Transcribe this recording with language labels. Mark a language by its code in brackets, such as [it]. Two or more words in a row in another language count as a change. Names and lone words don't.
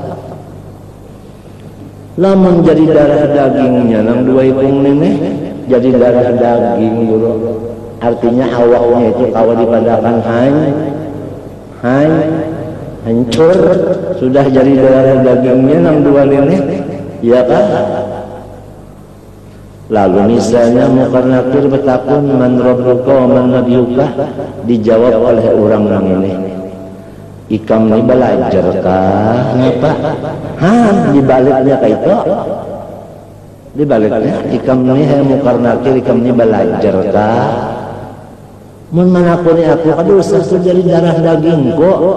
[bjn] Lamun jadi darah dagingnya nang dua ikung ini jadi darah daging dulu. Artinya awaknya itu kalau dipadakan hancur, sudah jadi darah dagingnya nang dua ini, ya kan? Lalu misalnya Munkar Nakir bertakun [ar] man rabbuka wa man nabiyuka, [bjn] dijawab oleh orang ini. Ikam ni belajar kah? Ngapa? Dibaliknya kayak itu. Dibaliknya ikam ni Munkar Nakir, ikam ni belajar kah? Mun manakuni aku kadosa jadi darah daging kok.